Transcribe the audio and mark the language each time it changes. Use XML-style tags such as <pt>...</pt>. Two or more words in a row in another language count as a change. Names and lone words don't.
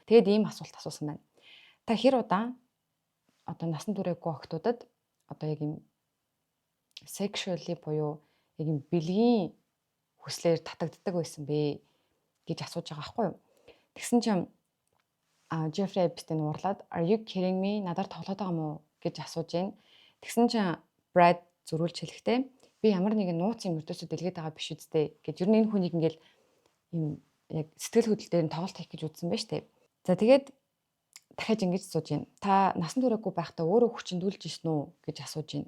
<mn>Тэгээд ийм асуулт асуусан байна. Та хэр удаа одоо насан туршаагүй охтуудад одоо яг юм sexually буюу яг юм бэлгийн хүслээр татагддаг байсан бэ гэж асууж байгаа байхгүй юу. Тэгсэн чинь Jeffrey Epstein уурлаад</mn> <en>are you kidding me?</en> <mn>Надаар тоглоод байгаа мó гэж асууж байна. Тэгсэн чинь Brad зөрүүлж хэлэхдээ би ямар нэгэн нууц юм өртөөсөө дэлгээд байгаа биш үстэй гэж ер нь энэ хүнийг ингээл юм яг сэтгэл хөдлөл дээр нь тоглолт хийх гэж үзсэн байна штэ. За тэгээд дахиад ингэж асууж байна. Та насан туршаагүй байхдаа өөрөө хүчндүүлж ирсэн үү гэж асууж байна.</mn>